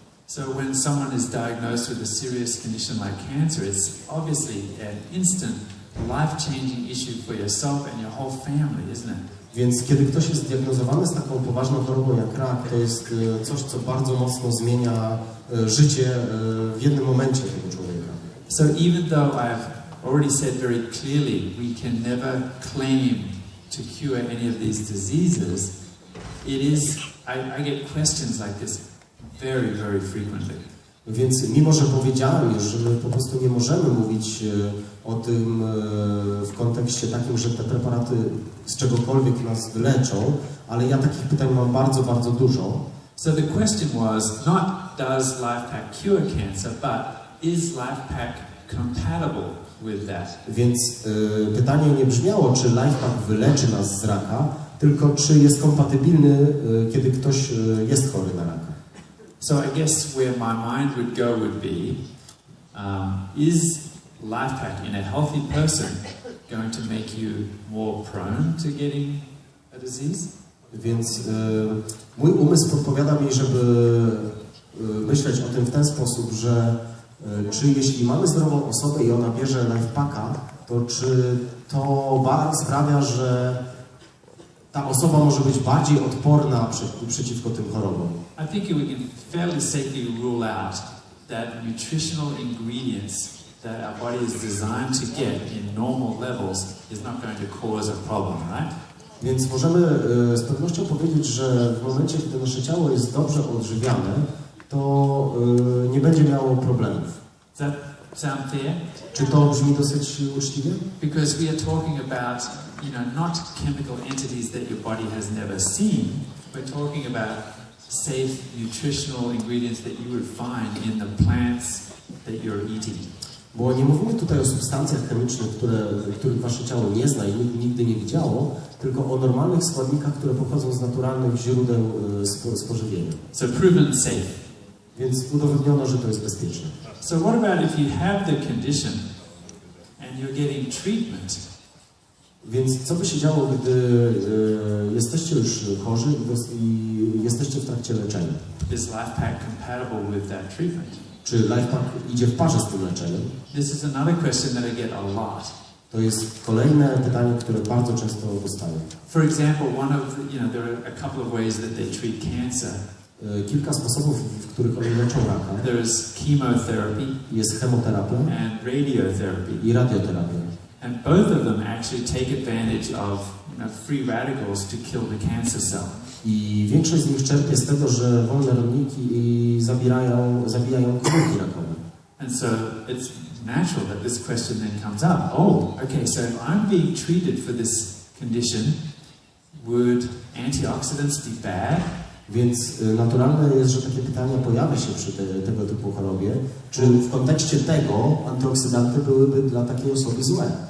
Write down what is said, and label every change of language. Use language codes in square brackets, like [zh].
[en] So when someone is diagnosed with a serious condition like cancer, it's obviously an instant, life-changing issue for yourself and your whole family, isn't it? [pl] Więc kiedy ktoś jest zdiagnozowany z taką poważną chorobą jak rak, to jest coś, co bardzo mocno zmienia życie w jednym momencie tego człowieka. [en] So even though I've already said very clearly we can never claim to cure any of these diseases, I get questions like this very, very frequently. [pl] Więc mimo, że powiedziałem już, że my po prostu nie możemy mówić o tym w kontekście takim, że te preparaty z czegokolwiek nas wyleczą, ale ja takich pytań mam bardzo, bardzo dużo. [en] So the question was not does LifePak cure cancer, but is LifePak compatible with that? [pl] Więc pytanie nie brzmiało, czy LifePak wyleczy nas z raka, tylko czy jest kompatybilny, kiedy ktoś jest chory na raka. [en] So I guess where my mind would go would be, is LifePak in a healthy person going to make you more prone to getting a disease? [pl] Więc mój umysł podpowiada mi, żeby myśleć o tym w ten sposób, że czy jeśli mamy zdrową osobę i ona bierze LifePaka, to czy to sprawia, że ta osoba może być bardziej odporna przeciwko tym chorobom? [en] I think we can fairly safely rule out that nutritional ingredients that our body is designed to get in normal levels is not going to cause a problem, right? [pl] Więc możemy z pewnością powiedzieć, że w momencie, kiedy nasze ciało jest dobrze odżywiane, to nie będzie miało problemów. [en] Does that sound fair? [pl] Czy to brzmi dosyć uczciwie? [en] Because we are talking about, not chemical entities that your body has never seen. We're talking about safe nutritional ingredients that you would find in the plants that you're eating. [pl] Bo nie mówimy tutaj o substancjach chemicznych, których wasze ciało nie zna i nigdy nie widziało, tylko o normalnych składnikach, które pochodzą z naturalnych źródeł spożywienia. [en] So proven safe. [pl] Więc udowodniono, że to jest bezpieczne. [en] So what about if you have the condition and you're getting treatment? [pl] Więc co by się działo, gdy jesteście już chorzy i jesteście w trakcie leczenia? [en] Is LifePak compatible with that treatment? [pl] Czy LifePak idzie w parze z tym leczeniem? [en] This is another question that I get a lot. [pl] To jest kolejne pytanie, które bardzo często dostaję. [en] For example, there are a couple of ways that they treat cancer. [pl] Kilka sposobów, w których oni leczą raka. [en] There is chemotherapy. [pl] Jest chemoterapia. [en] And radiotherapy. [pl] I radioterapia. [en] And both of them actually take advantage of free radicals to kill the cancer cell. [pl] I większość z nich czerpie z tego, że wolne rodniki zabijają komórki rakowe. [en] And so it's natural that this question then comes up. Okay, so if I'm being treated for this condition, would antioxidants be bad? [pl] Więc naturalne jest, że takie pytania pojawia się przy tego typu chorobie. Czy w kontekście tego antyoksydanty byłyby dla takiej osoby złe?